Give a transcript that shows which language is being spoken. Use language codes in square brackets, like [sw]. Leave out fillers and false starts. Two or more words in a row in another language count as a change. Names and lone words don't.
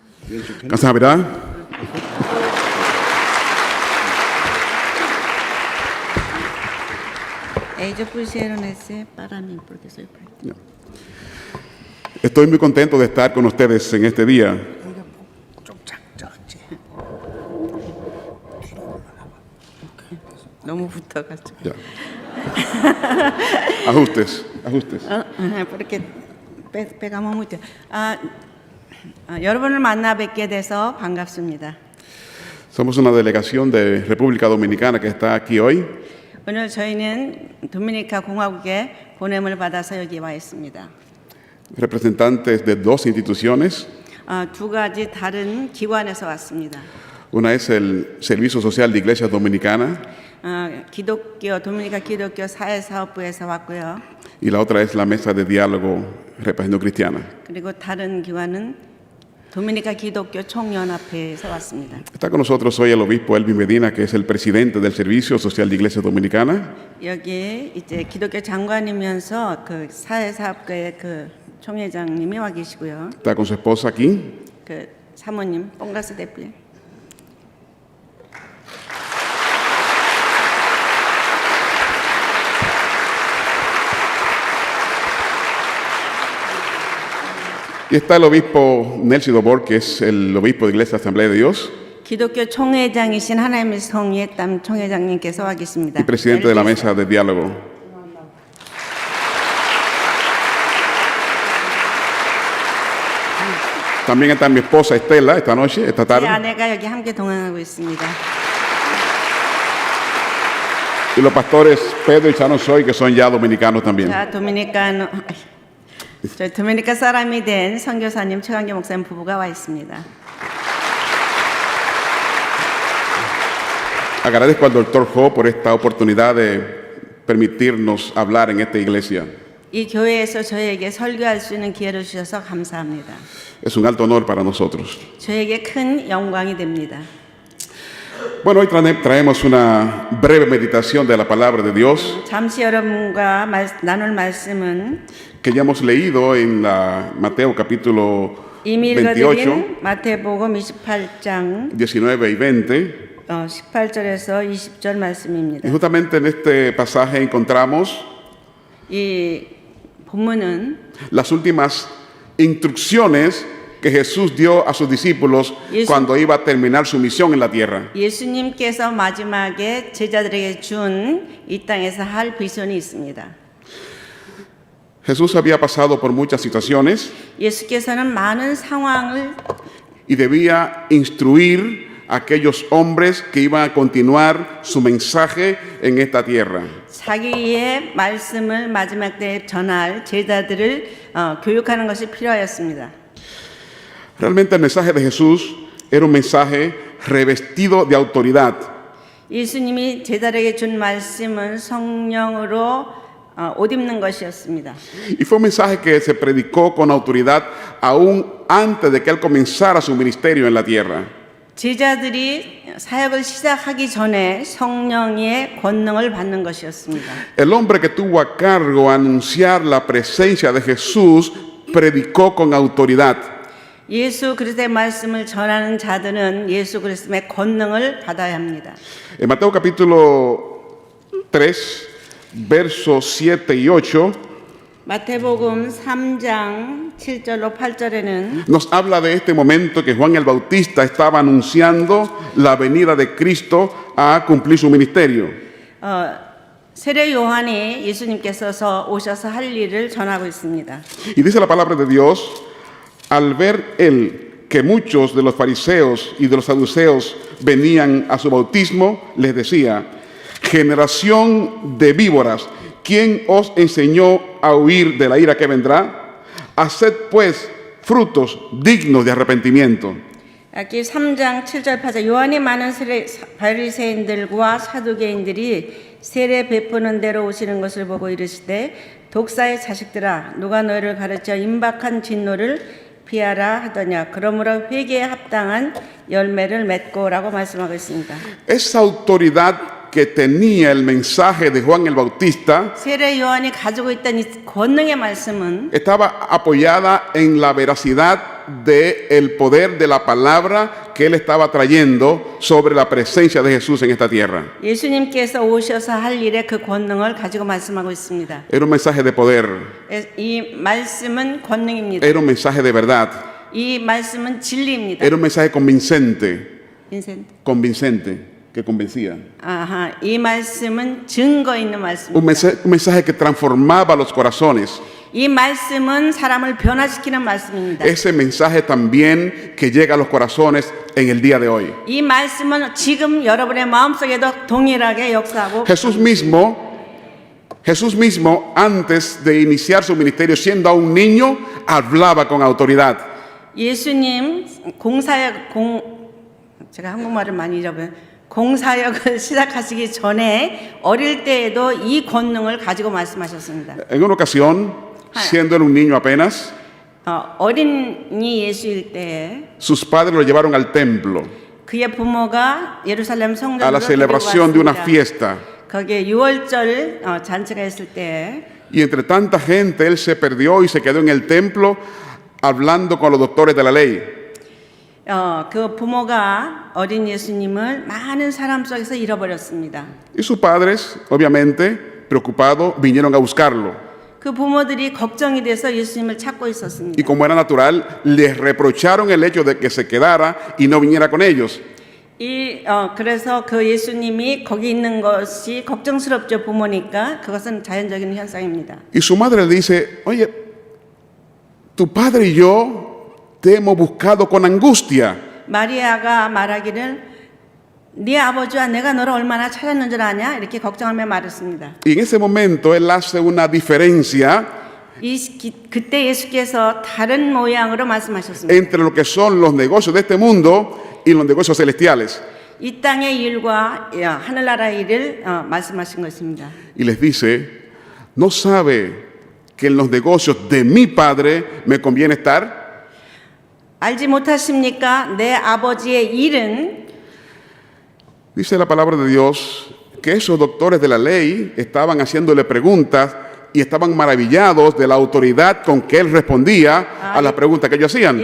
[ko] 감사합니다. [es] Ellos pusieron ese para mí porque soy parte. Estoy muy contento de estar con ustedes en este día. [ko] 너무 붙어가지고. [es] Ya. Ajustes. porque pegamos mucho. [ko] 여러분을 만나 뵙게 돼서 반갑습니다. [es] Somos una delegación de República Dominicana que está aquí hoy. [ko] 오늘 저희는 도미니카 공화국에 보냄을 받아서 여기 와 있습니다. [es] Representantes de dos instituciones. [ko] 두 가지 다른 기관에서 왔습니다. [es] Una es el Servicio Social de Iglesias Dominicanas [ko] 도미니카 기독교 사회사업부에서 왔고요. [es] y la otra es la Mesa de Diálogo Representación Cristiana. [ko] 그리고 다른 기관은 도미니카 기독교 총연합회에서 왔습니다. [es] Está con nosotros hoy el obispo Elvin Medina, que es el presidente del Servicio Social de Iglesias Dominicanas. [ko] 여기 이제 기독교 장관이면서 그 사회사업부의 그 총회장님이 와 계시고요. [es] Está con su esposa aquí. [ko] 그 사모님 뽕가스 대표. [es] Y está el obispo Nelson Dobor, que es el obispo de Iglesia Asamblea de Dios [ko] 기독교 총회장이신 하나님의 성의의 땀 총회장님께서 와 계십니다. [es] y presidente de la Mesa de Diálogo. También está mi esposa Estela esta noche, esta [ko] 제 [es] tarde. [ko] 아내가 여기 함께 동행하고 있습니다. [es] Y los pastores Pedro y Chano Soy, que son ya dominicanos también. [ko] 자, 저희 도미니카 사람이 된 선교사님 최강기 목사님 부부가 와 있습니다. [es] Agradezco al doctor Ho por esta oportunidad de permitirnos hablar en esta iglesia. [ko] 이 교회에서 저에게 설교할 수 있는 기회를 주셔서 감사합니다. [es] Es un alto honor para nosotros. [ko] 저에게 큰 영광이 됩니다. [es] Bueno, hoy traemos una breve meditación de la palabra de Dios [ko] 잠시 여러분과 나눌 말씀은 [es] que ya hemos leído en la Mateo capítulo [ko] 이미 28, 읽어드린 마태복음 28장 [es] 19 y 20. [ko] 18절에서 20절 말씀입니다. [es] Y justamente en este pasaje encontramos [ko] 이 본문은 [es] las últimas instrucciones que Jesús dio a sus discípulos cuando iba a terminar su misión en la tierra. [ko] 예수님께서 마지막에 제자들에게 준 이 땅에서 할 비전이 있습니다. [es] Jesús había pasado por muchas situaciones [ko] 예수께서는 많은 상황을 [es] y debía instruir a aquellos hombres que iban a continuar su mensaje en esta tierra. [ko] 자기의 말씀을 마지막 때에 전할 제자들을 교육하는 것이 필요하였습니다. [es] Realmente el mensaje de Jesús era un mensaje revestido de autoridad. [ko] 예수님이 제자들에게 준 말씀은 성령으로 옷 입는 것이었습니다. [es] Y fue un mensaje que se predicó con autoridad aún antes de que él comenzara su ministerio en la tierra. [ko] 제자들이 사역을 시작하기 전에 성령의 권능을 받는 것이었습니다. [es] El hombre que tuvo a cargo anunciar la presencia de Jesús predicó con autoridad. [ko] 예수 그리스도의 말씀을 전하는 자들은 예수 그리스도의 권능을 받아야 합니다. [es] En Mateo capítulo 3, versos 7 y 8, [ko] 마태복음 3장 7절로 8절에는 [es] nos habla de este momento que Juan el Bautista estaba anunciando la venida de Cristo a cumplir su ministerio. [ko] 세례 요한이 예수님께서 오셔서 할 일을 전하고 있습니다. [es] Y dice la palabra de Dios, al ver él que muchos de los fariseos y de los saduceos venían a su bautismo, les decía: generación de víboras, ¿quién os enseñó a huir de la ira que vendrá? Haced pues frutos dignos de arrepentimiento. [ko] 여기 3장 7절 8절 요한이 많은 바리새인들과 사두개인들이 세례 베푸는 대로 오시는 것을 보고 이르시되 독사의 자식들아 누가 너희를 가르쳐 임박한 진노를 피하라 하더냐 그러므로 회개에 합당한 열매를 맺고라고 말씀하고 있습니다. [es] Esa autoridad que tenía el mensaje de Juan el Bautista [ko] 세례 요한이 가지고 있던 이 권능의 말씀은 [es] estaba apoyada en la veracidad del poder de la palabra que él estaba trayendo sobre la presencia de Jesús en esta tierra. [ko] 예수님께서 오셔서 할 일의 그 권능을 가지고 말씀하고 있습니다. [es] Era un mensaje de poder, [ko] 이 말씀은 권능입니다. [es] era un mensaje de verdad, [ko] 이 말씀은 진리입니다. [es] era un mensaje convincente, [ko] 인생. [es] que convencía. [ko] 아하, 이 말씀은 증거 있는 [es] Un [ko] 말씀입니다. [es] mensaje que transformaba los corazones. [ko] 이 말씀은 사람을 변화시키는 말씀입니다. [es] Ese mensaje también que llega a los corazones en el día de hoy. [ko] 이 말씀은 지금 여러분의 마음속에도 동일하게 역사하고 [es] Jesús mismo, antes de iniciar su ministerio, siendo aún niño, hablaba con autoridad. [ko] 예수님 제가 한국말을 많이 잃어버려요. 공사역을 시작하시기 전에 어릴 때에도 이 권능을 가지고 말씀하셨습니다. [es] En una ocasión, siendo él un niño apenas, [ko] 어린이 예수일 때에 [es] sus padres lo llevaron al templo [ko] 그의 부모가 예루살렘 [es] a [ko] 성전으로 [es] la [ko] 데리고 [es] celebración de una [ko] 왔습니다. [es] fiesta. [ko] 거기에 6월절 잔치가 있을 때 [es] Y entre tanta gente, él se perdió y se quedó en el templo hablando con los doctores de la ley. [ko] 그 부모가 어린 예수님을 많은 사람 속에서 잃어버렸습니다. [es] Y sus padres, obviamente, preocupados, vinieron a buscarlo. [ko] 그 부모들이 걱정이 돼서 예수님을 찾고 [es] Y [ko] 있었습니다. [es] como era natural, les reprocharon el hecho de que se quedara y no viniera con ellos. [ko] 그래서 그 예수님이 거기 있는 것이 걱정스럽죠, 부모니까. 그것은 자연적인 현상입니다. [es] Y su madre le dice, oye, tu padre y yo te hemos buscado con angustia. [ko] 마리아가 말하기를 네 아버지와 내가 너를 얼마나 찾았는 줄 아냐? 이렇게 걱정하며 말했습니다. [es] Y en ese momento él hace una diferencia [ko] 그때 예수께서 다른 모양으로 말씀하셨습니다. [es] entre lo que son los negocios de este mundo y los negocios celestiales. [ko] 이 땅의 일과 하늘나라의 일을 말씀하신 것입니다. [es] Y les dice, ¿no sabe que en los negocios de mi padre me conviene estar? [ko] 알지 못하십니까? 내 아버지의 일은 [es] Dice la palabra de Dios que esos doctores de la ley estaban haciéndole preguntas y estaban maravillados de la autoridad con que él respondía a las preguntas que ellos hacían.